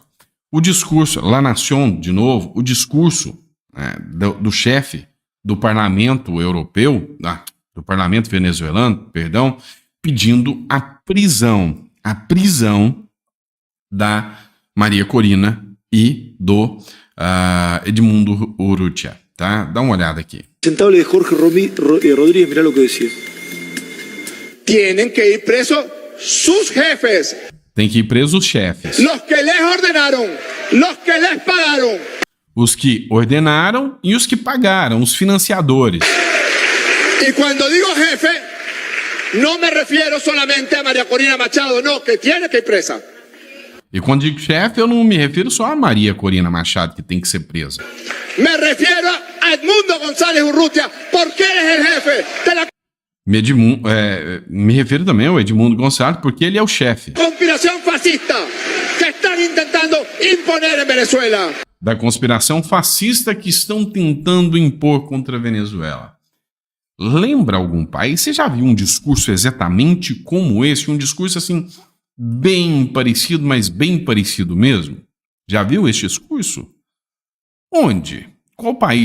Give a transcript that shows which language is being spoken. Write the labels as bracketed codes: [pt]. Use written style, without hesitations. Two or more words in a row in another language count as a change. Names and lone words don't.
[pt] O discurso, La Nación, de novo, o discurso do chefe do parlamento europeu, do parlamento venezuelano, perdão, pedindo a prisão da Maria Corina e do Edmundo Urrutia, tá? Dá uma olhada aqui. [es] Presentable de Jorge Rodríguez, mirá lo que decía. Tienen que ir presos sus jefes. [pt] Tem que ir presos os chefes. [es] Los que les ordenaron, los que les pagaron. [pt] Os que ordenaram e os que pagaram, os financiadores. [es] Y cuando digo jefe, no me refiero solamente a María Corina Machado, no, que tiene que ir presa. [pt] E quando digo chefe, eu não me refiro só a Maria Corina Machado, que tem que ser presa. [es] Me refiero a Edmundo González Urrutia, porque él es el jefe de la [pt] me refiro também ao Edmundo Gonçalves, porque ele é o chefe [es] conspiración fascista que están intentando imponer en Venezuela. [pt] Da conspiração fascista que estão tentando impor contra a Venezuela. Lembra algum país? Você já viu um discurso exatamente como esse? Um discurso assim, bem parecido, mas bem parecido mesmo? Já viu esse discurso? Onde? Qual país?